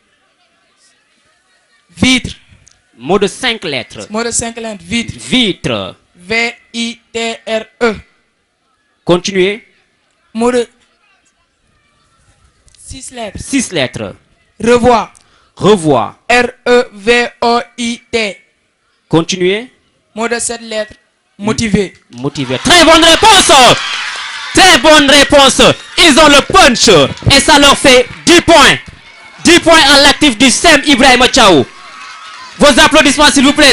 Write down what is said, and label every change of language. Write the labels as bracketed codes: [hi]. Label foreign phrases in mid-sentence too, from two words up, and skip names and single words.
[fr] Vitre. Mot de 5 lettres. Mot de 5 lettres. Vitre. Vitre. V-I-T-R-E. Continuez. Mot de 6 lettres. 6 lettres. Revoir. Revoir. R-E-V-O-I-T. Continuez. Mot de 7 lettres. Motivé. Motivé. Très bonne réponse. Très bonne réponse. Ils ont le punch. Et ça leur fait 10 points. 10 points à l'actif du SEM Ibrahima Thiaw. Vos applaudissements s'il vous plaît.